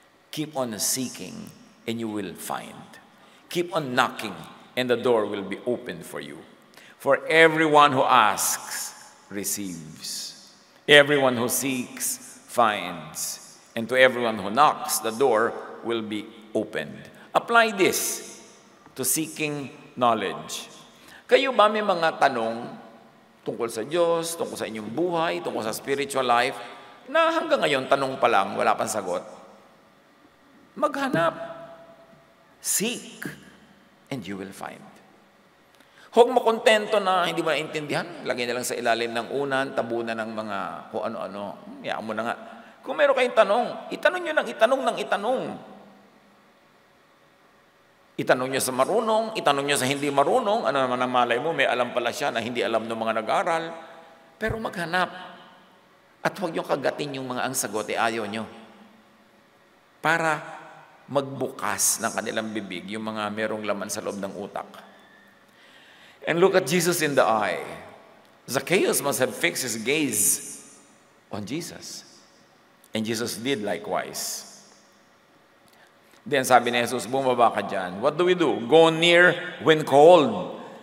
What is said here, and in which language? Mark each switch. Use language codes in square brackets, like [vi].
[en] Keep on seeking and you will find. Keep on knocking and the door will be opened for you. For everyone who asks, receives. Everyone who seeks, finds. And to everyone who knocks, the door will be opened. Apply this to seeking knowledge. [tl] Kayo ba may mga tanong tungkol sa Diyos, tungkol sa inyong buhay, tungkol sa spiritual life, na hanggang ngayon tanong pa lang, wala pang sagot? Maghanap. [en] Seek, and you will find. [tl] Huwag makontento na hindi mo naintindihan. Lagay na lang sa ilalim ng unan, tabunan ng mga kung ano-ano. Hayaan mo na nga. Kung meron kayong tanong, itanong nyo ng itanong. Itanong nyo sa marunong, itanong nyo sa hindi marunong. Ano naman ang malay mo, may alam pala siya na hindi alam ng mga nag-aral. Pero maghanap. At huwag nyo kagatin yung mga ang sagot, ayaw nyo. Para magbukas ng kanilang bibig yung mga merong laman sa loob ng utak. [en] And look at Jesus in the eye. Zacchaeus must have fixed his gaze on Jesus. And Jesus did likewise. Then [tl] sabi ni Jesus, bumaba ka dyan. [en] What do we do? Go near when called.